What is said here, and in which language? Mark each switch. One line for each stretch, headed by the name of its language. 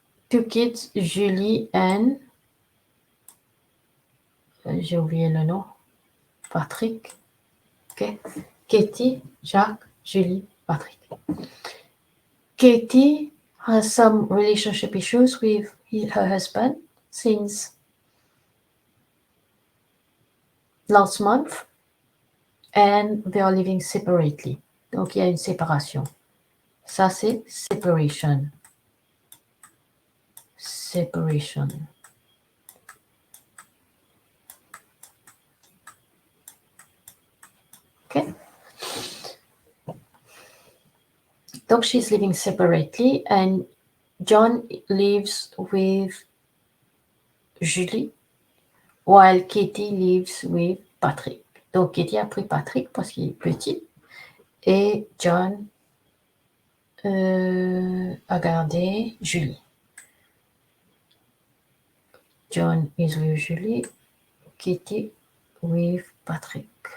English: 2 kids, Julie and,
French: j'ai oublié le nom,
English: Patrick. Okay. Katie, Jacques, Julie, Patrick. Katie has some relationship issues with her husband since last month, and they are living separately.
French: Donc, il y a une séparation. Ça, c'est separation.
English: Separation. Okay. Donc, she's living separately, and John lives with Julie, while Katie lives with Patrick.
French: Donc, Katie a pris Patrick parce qu'il est petit, et John a gardé Julie.
English: John is with Julie, Katie with Patrick.